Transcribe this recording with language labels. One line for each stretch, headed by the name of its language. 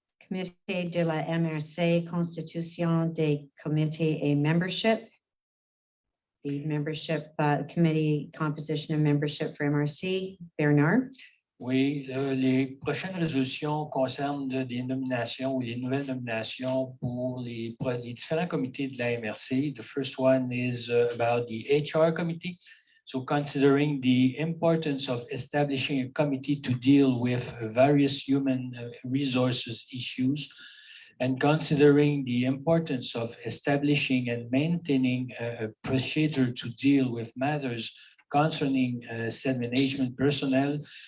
French: Comité de la MRC, Constitution des Comités et Membership.
English: The membership committee composition and membership for MRC. Bernard.
French: Oui, les prochaines résolutions concernent des nominations ou des nouvelles nominations pour les différents comités de la MRC.
English: The first one is about the HR committee. So considering the importance of establishing a committee to deal with various human resources issues, and considering the importance of establishing and maintaining a procedure to deal with matters concerning said management personnel,